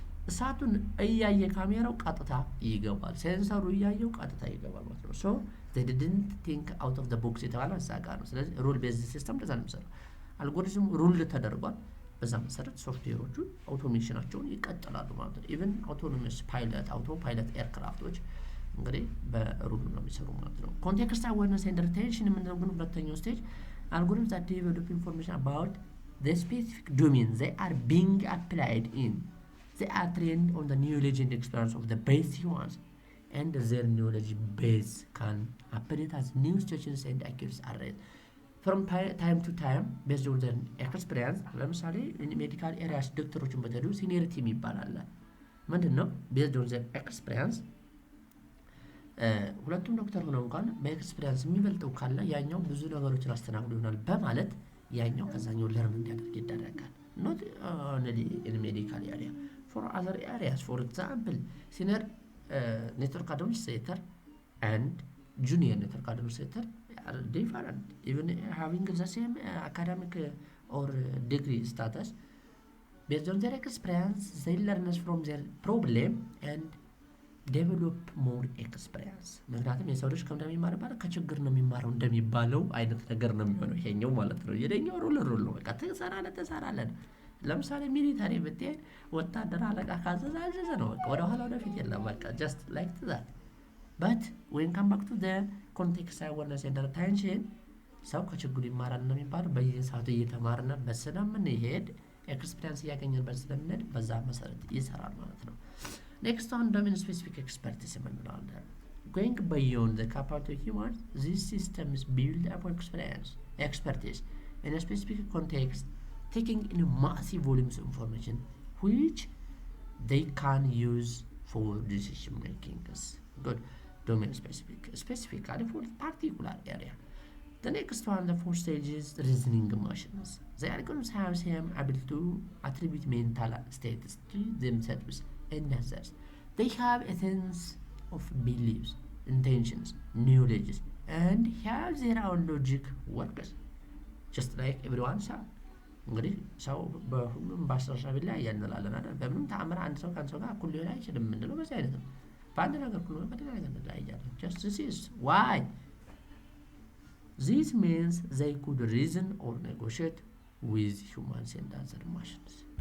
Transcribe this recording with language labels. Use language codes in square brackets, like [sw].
[am] እሳቱን እያየ ካሜራው ቀጥታ ይገባል፣ ሴንሰሩ እያየው ቀጥታ ይገባል ማለት ነው። ሶ [en] they didn't think out of the box [am] የተባለው እዛ ጋር ነው። ስለዚህ ሩል ቤዝድ ሲስተም እንደዛ ነው የሚሰራው። አልጎሪዝሙ ሩል ተደርጓል። በዛ መሰረት ሶፍትዌሮቹ አውቶሜሽናቸውን ይቀጥላሉ ማለት ነው። ኢቭን አውቶኖመስ ፓይለት አውቶ ፓይለት ኤርክራፍቶች እንግዲህ በሩል ነው የሚሰሩ ማለት ነው። ኮንቴክስት አዌርነስ ኤንድ ሪቴንሽን የምንለው ግን ሁለተኛው ስቴጅ [en] algorithms that develop information about the specific domain they are being applied in. They are trained on the knowledge and experience of the base humans, and their knowledge base can update as new situations and accuracy are raised from time to time based on their experience. [am] ለምሳሌ ሜዲካል ኤሪያስ ዶክተሮችን በተሉ ሲኒየሪቲ የሚባል አለ። ምንድነው? [en] based on their experience [am] ሁለቱም ዶክተር ሆነው እንኳን በኤክስፒሪየንስ የሚበልጠው ካለ ያኛው ብዙ ነገሮችን አስተናግዶ ይሆናል በማለት ያኛው ከዛኛው ለርን እንዲያደርግ ይደረጋል። [en] not only in medical area, for other areas, for example senior network administrator and junior network administrator are different, even having the same academic or degree status. Based on their experience they learn from their problem and develop more experience. [am] ምክንያቱም የሰው ልጅ እንደሚማርባል ከችግር ነው የሚማረው እንደሚባለው አይነት ነገር ነው የሚሆነው ይሄኛው ማለት ነው። የደኛው ሩል ነው በቃ ተሰራለ። ለምሳሌ ሚሊታሪ ብትሄድ ወታደር አለቃ ካዘዘ ነው በቃ ወደ ኋላ ወደፊት የለም በቃ [en] just like that. but when come back to the context awareness and attention [am] ሰው ከችግሩ ይማራል ነው የሚባለው። በየሰዓቱ እየተማርና ስለምንሄድ ኤክስፒሪየንስ እያገኘንበት ስለምንሄድ በዛ መሰረት ይሰራል ማለት ነው። [en] Next on domain specific expertise የምንለው going beyond the capacity of humans, these systems build upon expertise in a specific context, taking in massive volumes of information which they can use for decision making. Good. Domain specific for particular area. The next one, the fourth stage is reasoning machines. The algorithms have same ability to attribute mental states to themselves and others. They have a sense of beliefs, intentions, knowledge, and have their own logic works, just like everyone else. [am] እንግዲህ ሰው በሁሉም በአስተሳሰብ ላይ ያንላለን አይደል? በምንም ተአምር አንድ ሰው ከአንድ ሰው ጋር እኩል ሊሆን አይችልም የምንለው በዚህ አይነት ነው። በአንድ ነገር እኩል ሆነ በሌላ ነገር እንለያያለን። [en] just this is why this means they could reason or negotiate with humans and other machines.